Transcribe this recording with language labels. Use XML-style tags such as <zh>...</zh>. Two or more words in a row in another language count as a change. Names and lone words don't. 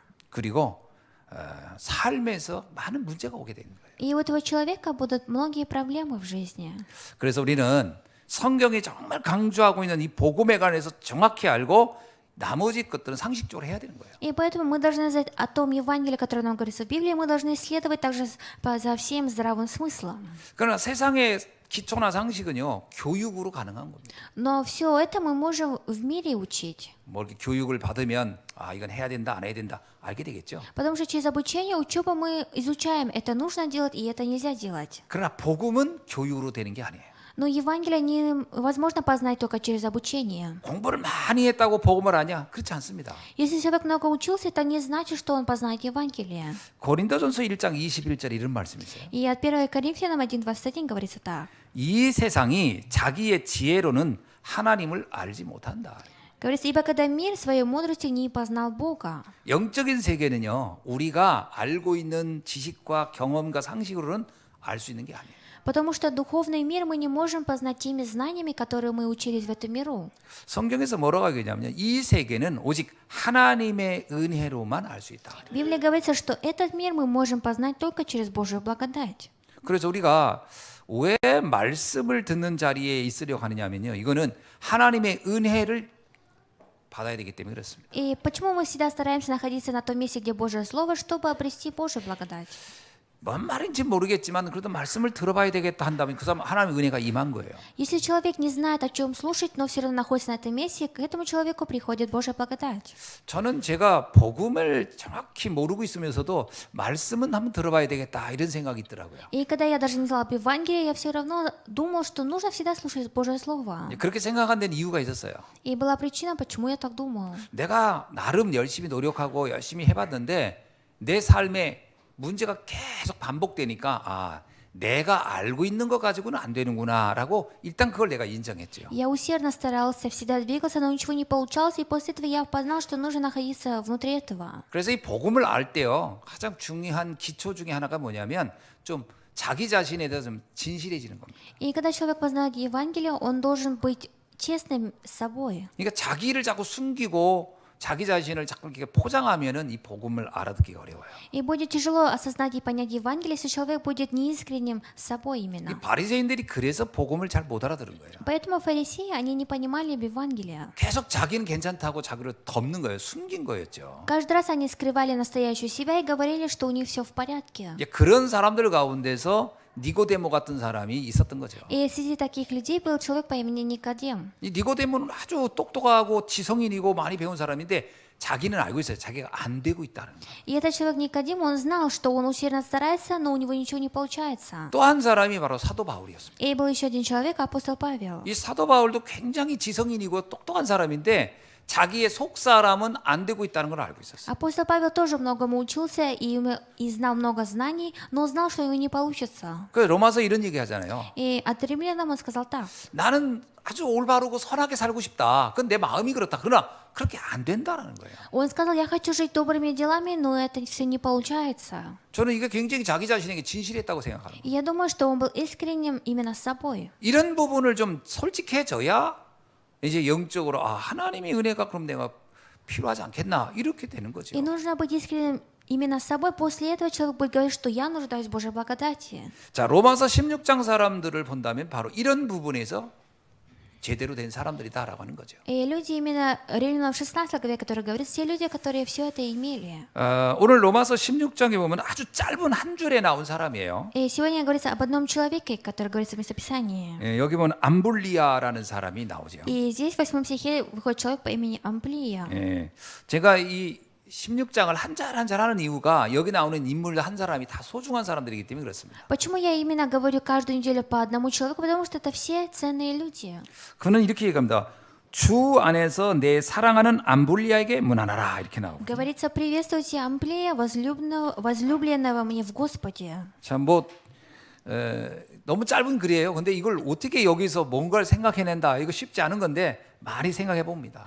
<ko>그리고 삶에서 많은 문제가 오게 되는 거예요.</ko> <ru>И у этого человека будут многие проблемы в жизни.</ru> <ko>그래서 우리는 성경이 정말 강조하고 있는 이 복음에 관해서 정확히 알고 나머지 것들은 상식적으로 해야 되는 거예요.</ko> <ru>И поэтому мы должны знать о том Евангелии, которое нам говорится в Библии, мы должны исследовать также за всем здравым смыслом.</ru> <ko>그러나 세상의 기초나 상식은요 교육으로 가능한 겁니다.</ko> <ru>Но все это мы можем в мире учить.</ru> <ko>뭐 이렇게 교육을 받으면 이건 해야 된다 안 해야 된다 알게 되겠죠.</ko> <ru>Потому что через обучение, учебу мы изучаем, это нужно делать и это нельзя делать.</ru> <ko>그러나 복음은 교육으로 되는 게 아니에요.</ko> <ru>Но Евангелие невозможно познать только через обучение.</ru> <ko>공부를 많이 했다고 복음을 아냐? 그렇지 않습니다.</ko> <ru>Если человек много учился, это не значит, что он познает Евангелие.</ru> <ko>고린도전서 1장 21절 이런 말씀이 있어요.</ko> <ru>И от 1 Коринфянам 1:21 говорится так.</ru> <ko>이 세상이 자기의 지혜로는 하나님을 알지 못한다.</ko> <ru>Говорится, ибо когда мир своей мудростью не познал Бога.</ru> <ko>영적인 세계는요 우리가 알고 있는 지식과 경험과 상식으로는 알 수 있는 게 아니에요.</ko> <ru>Потому что духовный мир мы не можем познать теми знаниями, которые мы учились в этом миру.</ru> <ko>성경에서 뭐라고 하냐면요. 이 세계는 오직 하나님의 은혜로만 알 수 있다.</ko> <ru>В Библии говорится, что этот мир мы можем познать только через Божью благодать.</ru> <ko>그래서 우리가 왜 말씀을 듣는 자리에 있으려고 하느냐면요. 이거는 하나님의 은혜를 받아야 되기 때문에 그렇습니다.</ko> <ru>И почему мы всегда стараемся находиться на том месте, где Божье Слово, чтобы обрести Божью благодать?</ru> <ko>뭔 말인지 모르겠지만 그래도 말씀을 들어봐야 되겠다 한다면 그 사람 하나님의 은혜가 임한 거예요.</ko> <ru>Если человек не знает, о чем слушать, но все равно находится на этом месте, к этому человеку приходит Божья благодать.</ru> <ko>저는 제가 복음을 정확히 모르고 있으면서도 말씀은 한번 들어봐야 되겠다 이런 생각이 있더라고요.</ko> <ru>И когда я даже не знала об Евангелии, я все равно думала, что нужно всегда слушать Божье Слово.</ru> <ko>그렇게 생각한 데는 이유가 있었어요.</ko> <ru>И была причина, почему я так думала.</ru> <ko>내가 나름 열심히 노력하고 열심히 해봤는데 내 삶에 문제가 계속 반복되니까 내가 알고 있는 거 가지고는 안 되는구나라고 일단 그걸 내가 인정했죠.</ko> <ru>Я усердно старался, всегда двигался, но ничего не получалось, и после этого я познал, что нужно находиться внутри этого.</ru> <ko>그래서 이 복음을 알 때요 가장 중요한 기초 중에 하나가 뭐냐면 좀 자기 자신에 대해서 좀 진실해지는 겁니다.</ko> <ru>И когда человек познает Евангелие, он должен быть честным с собой.</ru> <ko>그러니까 자기를 자꾸 숨기고 자기 자신을 자꾸 이렇게 포장하면은 이 복음을 알아듣기가 어려워요.</ko> <ru>И будет тяжело осознать и понять Евангелие, если человек будет неискренним с собой</ru> <ko>이</ko> <ru>именно.</ru> <ko>바리새인들이 그래서 복음을 잘 못 알아들은 거예요.</ko> <ru>Поэтому фарисеи, они не понимали об Евангелии.</ru> <ko>계속 자기는 괜찮다고 자기를 덮는 거예요. 숨긴 거였죠.</ko> <ru>Каждый раз они скрывали настоящую себя и говорили, что у них все в порядке.</ru> <ko>이제 그런 사람들 가운데서 니고데모 같은 사람이 있었던 거죠.</ko> <ru>И среди таких людей был человек по имени Никодим.</ru> <ko>이 니고데모는 아주 똑똑하고 지성인이고 많이 배운 사람인데 자기는 알고 있어요. 자기가 안 되고 있다는 거.</ko> <ru>И этот человек Никодим, он знал, что он усердно старается, но у него ничего не получается.</ru> <ko>또 한 사람이 바로 사도 바울이었습니다.</ko> <ru>И был еще один человек, апостол Павел.</ru> <ko>이 사도 바울도 굉장히 지성인이고 똑똑한 사람인데 자기의 속 사람은 안 되고 있다는 걸 알고 있었어요.</ko> <ru>Апостол Павел тоже многому учился и знал много знаний, но знал, что ему не получится.</ru> <ko>그 로마서 이런 얘기 하잖아요.</ko> <ru>И от римлянам он сказал так.</ru> <ko>나는 아주 올바르고 선하게 살고 싶다. 그건 내 마음이 그렇다. 그러나 그렇게 안 된다라는 거예요.</ko> <ru>Он сказал, я хочу жить добрыми делами, но это все не получается.</ru> <ko>저는 이게 굉장히 자기 자신에게 진실했다고 생각합니다.</ko> <ru>И я думаю, что он был искренним именно с собой.</ru> <ko>이런 부분을 좀 솔직해져야 이제 영적으로 하나님의 은혜가 그럼 내가 필요하지 않겠나 이렇게 되는 거죠.</ko> <ru>И нужно быть искренним именно с собой. После этого человек будет говорить, что я нуждаюсь в Божьей благодати.</ru> <ko>자, 로마서 16장 사람들을 본다면 바로 이런 부분에서 제대로 된 사람들이다라고 하는 거죠.</ko> <ru>И люди именно Римлянам 16 главе, которые говорят, все люди, которые все это имели.</ru> <ko>오늘 로마서 16장에 보면 아주 짧은 한 줄에 나온 사람이에요.</ko> <ru>И сегодня говорится об одном человеке, который говорится в местописании.</ru> <ko>예, 여기 보면 암블리아라는 사람이 나오죠.</ko> <ru>И здесь в 8 стихе выходит человек по имени Амплия.</ru> <ko>예, 제가 이 16장을 한 절 한 절 하는 이유가 여기 나오는 인물 한 사람이 다 소중한 사람들이기 때문에 그렇습니다.</ko> <ru>Почему я именно говорю каждую неделю по одному человеку? Потому что это все ценные люди.</ru> <ko>그는 이렇게 얘기합니다. 주 안에서 내 사랑하는 암블리아에게 문안하라 이렇게 나오고.</ko> <ru>Говорится, приветствуйте Амплия, возлюбленного мне в Господе.</ru> <ko>참 너무 짧은 글이에요. 근데 이걸 어떻게 여기서 뭔가를 생각해낸다 이거 쉽지 않은 건데 많이 생각해 봅니다.</ko>